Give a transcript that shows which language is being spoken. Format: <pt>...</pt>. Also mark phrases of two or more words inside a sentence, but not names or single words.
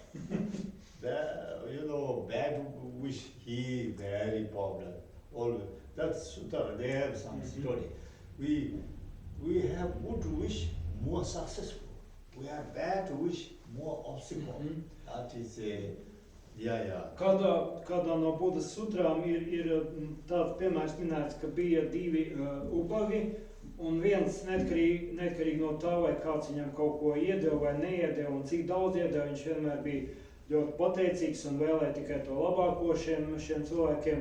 <en>Bad wish, he very problem. Always. That's Sutta, they have some story. We have good wish, more successful. We have bad wish, more obstacle. That is</en> <lv>Kādā no Budas sutrām ir tāds piemērs minēts, ka bija divi ubagi, un viens neatkarīgi no tā, vai kāds viņam kaut ko iedeva vai neiedeva, un cik daudz iedeva, viņš vienmēr bija ļoti pateicīgs un vēlēja tikai to labāko šiem cilvēkiem.</lv>